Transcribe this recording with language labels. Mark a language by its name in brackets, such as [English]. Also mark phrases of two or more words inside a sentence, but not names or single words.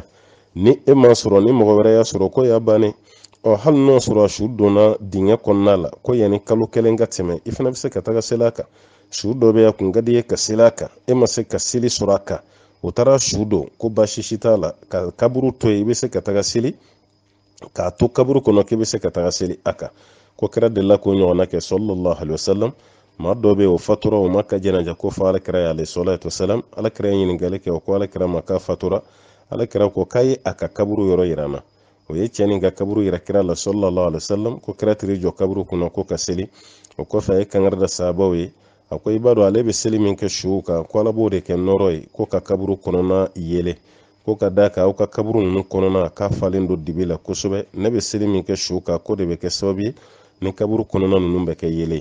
[Bambara] Ni e m'a sɔrɔ, ni mɔgɔ wɛrɛ y'a sɔrɔ, ko y'a bannen. Hali n'o sɔrɔ su donna dingɛ kɔnɔna la, ko yanni kalo kelen ka tɛmɛ, i fana bɛ se ka taga seli a kan. Su dɔ bɛ yan kun ka di ye ka seli a kan, e ma se ka seli sɔrɔ a kan, o taara su don, ko baasi si t'a la, ka kaburu to yen, i bɛ se ka taga seli, k'a to kaburu kɔnɔ k'i bɛ se ka taga seli a kan. Ko kɛra delila k'o ɲɔgɔnna kɛ [Arabic] صلى الله عليه وسلم, [Bambara] maa dɔ bɛ yen o fatura o ma ka janaja ko fɔ alakira ye [Arabic] عليه الصلاة والسلام, [Bambara] alakira ye ɲininkali kɛ o ko alakira ma k'a fatura, alakira ko k'a ye a ka kaburu yɔrɔ yira n na. O ye cɛ nin ka kaburu yira kira la [Arabic] صلى الله عليه وسلم, [Bambara] ko kira tiri jɔ kaburu kɔnɔ ko ka seli. O kɔfɛ a ye kankari da sahabaw ye, a ko i b'a dɔn ale bɛ seli min kɛ suw kan, ko ala b'o de kɛ nɔrɔ ye, ko ka kaburu kɔnɔna yele, ko ka d'a kan aw ka kaburu ninnu kɔnɔna k'a falen don dibi la kosɛbɛ, ne bɛ seli min kɛ su kan ko de bɛ kɛ sababu ye ni kaburu kɔnɔna ninnu bɛ kɛ yele.